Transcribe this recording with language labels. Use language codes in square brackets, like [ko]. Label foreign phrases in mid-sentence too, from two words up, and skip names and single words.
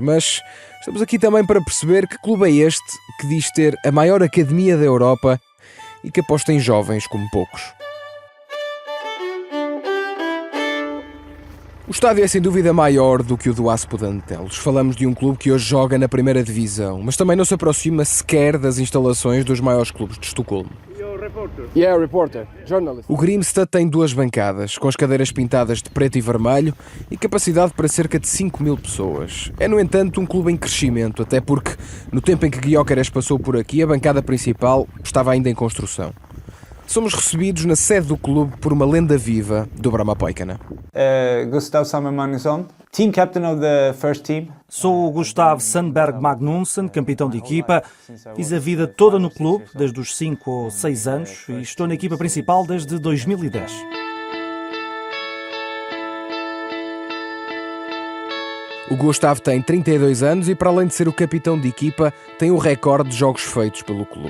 [pt] Mas estamos aqui também para perceber que clube é este que diz ter a maior academia da Europa e que aposta em jovens como poucos. O estádio é sem dúvida maior do que o do Aspo de Antelos. Falamos de um clube que hoje joga na primeira divisão, mas também não se aproxima sequer das instalações dos maiores clubes de Estocolmo. [en] Yeah, reporter. Journalist. [pt] O Grimstad tem 2 bancadas, com as cadeiras pintadas de preto e vermelho e capacidade para cerca de 5.000 pessoas. É, no entanto, um clube em crescimento, até porque, no tempo em que Gyökeres passou por aqui, a bancada principal estava ainda em construção. Somos recebidos na sede do clube por uma lenda viva do Brommapojkarna. [en] Gustav Sammer Magnusson, team captain of the first team. [pt] Sou o Gustav Sandberg Magnusson, capitão de equipa. Fiz a vida toda no clube, desde os 5 ou 6 anos, e estou na equipa principal desde 2010. O Gustav tem 32 anos e, para além de ser o capitão de equipa, tem o recorde de jogos feitos pelo clube.